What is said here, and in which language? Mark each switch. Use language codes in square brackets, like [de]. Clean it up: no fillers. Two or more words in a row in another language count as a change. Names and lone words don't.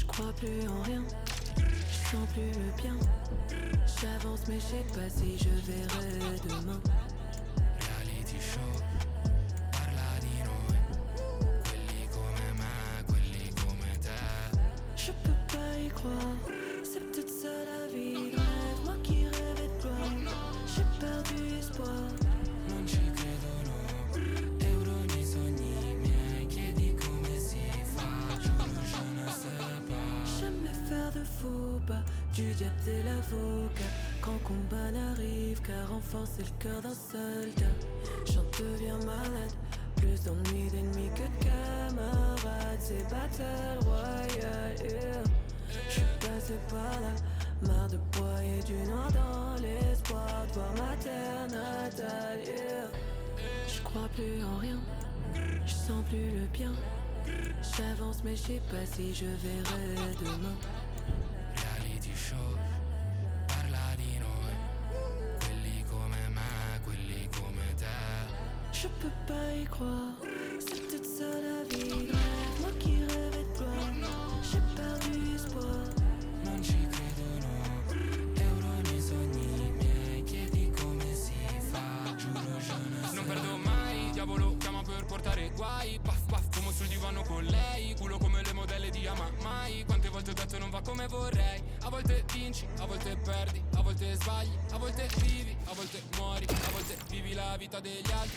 [fr] crois plus en rien, je sens plus le bien. J'avance mais je sais pas si je verrai demain. [en] Reality show, [it] parla di noi, quelli come me, quelli come te. [fr] Je peux pas y croire, c'est peut-être ça la vie de rêve. Moi qui rêvais de gloire, j'ai perdu espoir. [it] Non ci credono, euro nei sogni miei, chiedi come si fa, giuro [fr] je ne sais pas. J'aime me faire de faux pas, du diable c'est l'avocat. Quand combat n'arrive qu'à renforcer le cœur d'un soldat. J'en deviens malade, plus d'ennuis d'ennemis que de camarades. C'est battle royale, yeah. J'suis passé par là, marre de broyer du noir dans l'espoir de voir ma terre natale, yeah. J'crois plus en rien, j'sens plus le bien. J'avance mais j'sais pas si je verrai demain. [en] Reality show, [it] parla di noi, quelli come me, quelli come te. [fr] Je peux pas y croire, c'est peut-être ça la vie de rêve. Moi qui rêvais de gloire, j'ai perdu espoir. [it] Non ci credono, euro nei sogni miei, chiedi come si fa, giuro [fr] je ne sais pas. [it] Non perdo mai, diavolo chiama per portare guai. Puff puff, fumo sul divano con lei, culo come le modelle di Mai. Quante volte ho detto non va come vorrei. A volte vinci, a volte perdi, a volte sbagli, a volte vivi, a volte muori, a volte vivi la vita degli altri.